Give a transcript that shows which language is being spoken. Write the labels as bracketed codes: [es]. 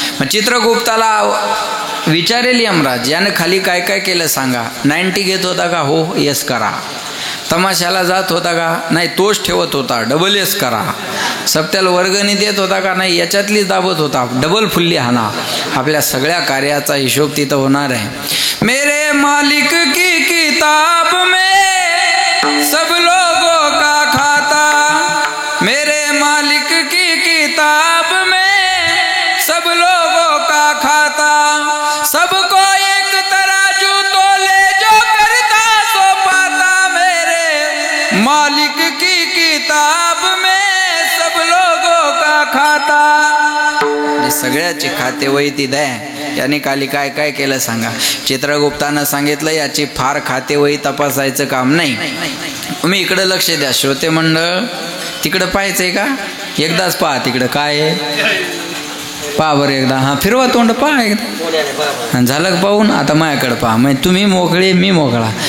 [mr] मग चित्रगुप्ताला विचारेल यमराज, यानं खाली काय काय केलं सांगा. 90 घेत होता का? हो, यस करा. तमाशाला जात होता का? नाही, तोच ठेवत होता, डबल यस करा. सप्त्याला वर्गणी देत होता का? नाही, याच्यातलीच दाबत होता, डबल फुल्ली हाना. आपल्या सगळ्या कार्याचा हिशोब तिथं होणार आहे. [hi] मेरे मालिक की किताब में सब लोगों का खाता. मेरे मालिक की किताब में सब लोगों का खाता. सबको एक तराजू तोले जो करता सो पाता. मेरे मालिक की किताब में सब लोगों का खाता. [mr] सगळ्याची खातेवही ती द्या. याने खाली काय काय केलं सांगा. चित्रगुप्तानं सांगितलं याची फार खातेवही तपासायचं काम नाही. तुम्ही इकडे लक्ष द्या श्रोते मंडळ. तिकडं पाहायचंय का? एकदाच पहा तिकडं काय आहे. पहा बरं एकदा, हां फिरवा तोंड पहा एकदा, झालं पाहून आता माझ्याकडे पहा, म्हणजे तुम्ही मोकळे मी मोकळा.